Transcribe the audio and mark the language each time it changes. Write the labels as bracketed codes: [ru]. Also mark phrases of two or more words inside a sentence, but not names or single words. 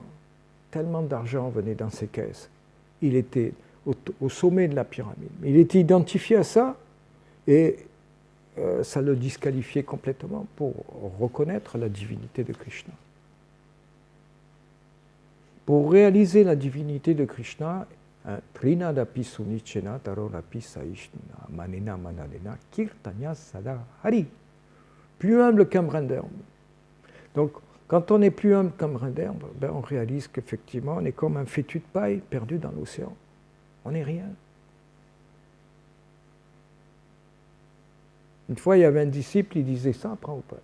[fr] Tellement d'argent venait dans ses caisses. Il était au sommet de la pyramide. Il était identifié à ça et ça le disqualifiait complètement pour reconnaître la divinité de Krishna. Pour réaliser la divinité de Krishna, [sa] Trinadapi Sunichena Tarorapi Saishna Manena Manalena Kirtanya Sada Hari. [fr] Plus humble qu'un brin d'herbe. Donc, quand on est plus humble qu'un brin d'herbe, ben on réalise qu'effectivement, on est comme un fétu de paille perdu dans l'océan. On n'est rien. Une fois, il y avait un disciple, il disait ça à Prabhupada.